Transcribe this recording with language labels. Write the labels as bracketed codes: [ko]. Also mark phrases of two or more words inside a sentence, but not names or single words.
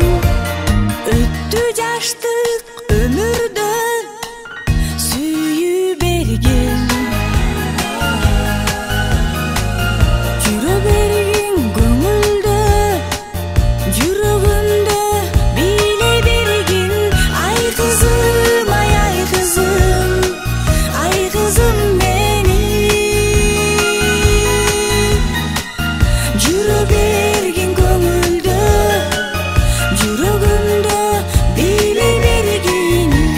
[ky] Өттү жаштык өмүрдөн сүйүп берген, жүрө берген көңүлдө, жүрөгүмдө биле берген. [tr] Ay kızım, ay kızım, ay kızım benim. [ky] Жүрө берген көңүлдө, жүрөгүмдө биле бергени.